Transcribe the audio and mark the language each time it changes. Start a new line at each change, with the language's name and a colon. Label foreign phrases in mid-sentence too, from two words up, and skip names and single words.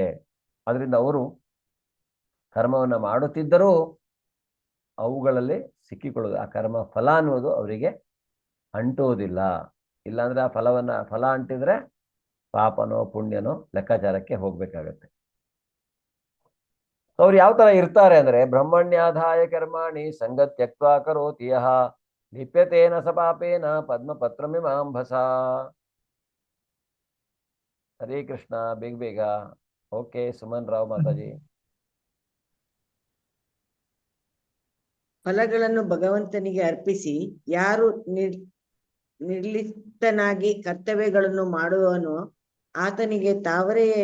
Kannada: ಅದರಿಂದ ಅವರು ಕರ್ಮವನ್ನ ಮಾಡುತ್ತಿದ್ದರೂ ಅವುಗಳಲ್ಲಿ ಸಿಕ್ಕಿಕೊಳ್ಳುವುದು, ಆ ಕರ್ಮ ಫಲ ಅನ್ನುವುದು ಅವರಿಗೆ ಅಂಟುವುದಿಲ್ಲ. ಇಲ್ಲಾಂದ್ರೆ ಆ ಫಲ ಅಂಟಿದ್ರೆ ಪಾಪನೋ ಪುಣ್ಯನೋ ಲೆಕ್ಕಾಚಾರಕ್ಕೆ ಹೋಗ್ಬೇಕಾಗತ್ತೆ. ಅವ್ರು ಯಾವ ತರ ಇರ್ತಾರೆ ಅಂದ್ರೆ,
Sanskrit: ಬ್ರಹ್ಮಣ್ಯಾಧಾಯ ಕರ್ಮಾಣಿ ಸಂಗತ್ಯಕ್ವಾ ಕರೋತಿ ಯಃ ಲಿಪ್ಯತೇನ ಸ ಪಾಪೇನ ಪದ್ಮಪತ್ರಮಿಮಾಂಭಸ.
Kannada: ಹರೇ ಕೃಷ್ಣ. ಬೇಗ ಓಕೆ ಸುಮನ್ ರಾವ್ ಮಾತಾಜಿ. ಫಲಗಳನ್ನು ಭಗವಂತನಿಗೆ ಅರ್ಪಿಸಿ ಯಾರು ನಿರ್ಲಿಪ್ತನಾಗಿ ಕರ್ತವ್ಯಗಳನ್ನು ಮಾಡುವನು ಆತನಿಗೆ ತಾವರೆ